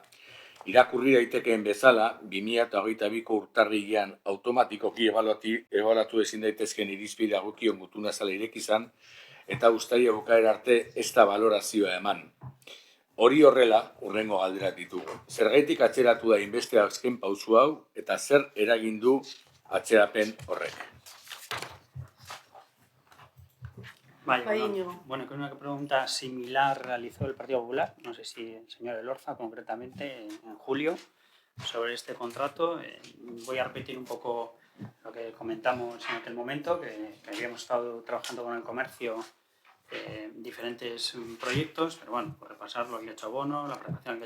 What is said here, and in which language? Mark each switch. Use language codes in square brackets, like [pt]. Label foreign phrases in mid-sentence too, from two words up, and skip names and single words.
[eu] Irakurri daitekeen bezala, 2022ko urtarrilean automatikoki ebaluatu ezin daitezkeen irizpide dagokion gutuna zela ireki izan, eta uztaila bukaera arte ez da balorazioa eman. Hori horrela, hurrengo galderak ditugu. Zergaitik atzeratu da inbeste azken pausu hau eta zer eragin du atzerapen horrek? [es] Vaya, Íñigo. bueno, que una pregunta similar realizó el Partido Popular, no sé si el señor Elorza concretamente en julio, sobre este contrato. Voy a repetir un poco lo que comentamos en aquel momento, que habíamos estado trabajando con el comercio diferentes proyectos, pero bueno, por repasarlo, el Getxo Bono, la preparación del